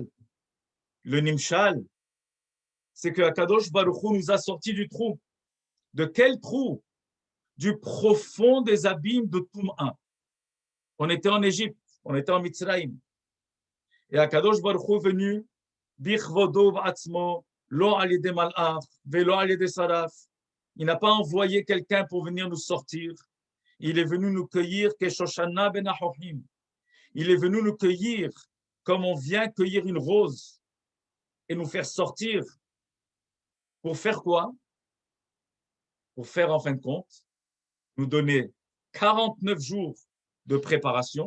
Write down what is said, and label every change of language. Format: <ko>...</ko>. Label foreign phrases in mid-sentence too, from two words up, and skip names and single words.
<fr>Le nimshal, c'est que</fr> <he>הקדוש ברוך הוא</he> <fr>nous a sortis du trou. De quel trou? Du profond des abîmes de Toum'a. On était en Égypte, on était en Mitzrayim. Et</fr> <he>הקדוש ברוך הוא</he> <fr>est venu,</fr> <he>בכבודו ובעצמו, לא על ידי מלאך, ולא על ידי שרף.</he> <fr>Il n'a pas envoyé quelqu'un pour venir nous sortir. Il est venu nous cueillir,</fr> <he>כשושנה בין החוחים.</he> <fr>Il est venu nous cueillir comme on vient cueillir une rose et nous faire sortir. Pour faire quoi? Pour faire, en fin de compte, nous donner 49 jours de préparation.</fr>